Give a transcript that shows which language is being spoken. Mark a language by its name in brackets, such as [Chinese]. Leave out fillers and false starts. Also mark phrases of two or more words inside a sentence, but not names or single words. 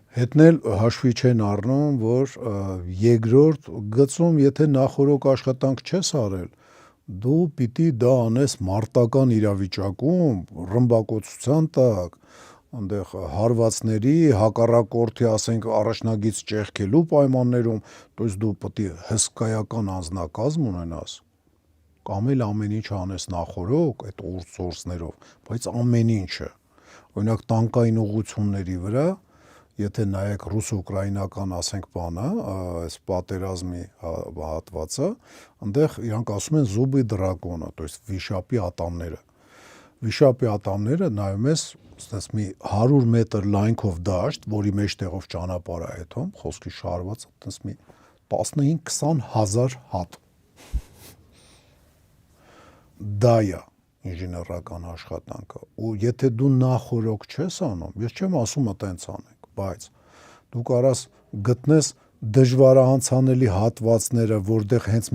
[Armenian] Հետն էլ հաշվի չեն առնում, որ երկրորդ գծում, եթե նախորոք աշխատանք չես արել, դու պիտի դա անես մարտական իրավիճակում, ռմբակոծության տակ, այնտեղ հարվածների, հակառակորդի, ասենք, առաջնագիծ ճեղքելու պայմաններում, [Russian] то есть [Armenian] դու պետք է հսկայական անձնակազմ ունենաս, կամ էլ ամեն ինչ անես նախորոք այդ source-ներով, բայց ամեն ինչը, օրինակ տանկային ուղղությունների վրա, եթե նայեք ռուս-ուկրաինական, ասենք, բանը, այս պատերազմի հատվածը, այնտեղ իրանք ասում են [Russian] зубы дракона, то есть [Armenian] վիշապի ատամները։ Վիշապի ատամները նայում ես, ասես մի 100 մետր լայնքով դաշտ, որի մեջտեղով ճանապարհ է հետում, խոսքի շարված, այդպես մի 15-20 հազար հատ։ Դա է ինժեներական աշխատանքը։ Ու եթե դու նախորոք չես անում, ես չեմ ասում այտենց անենք, բայց դու կարաս գտնես դժվարանցանելի հատվածները, որտեղ հենց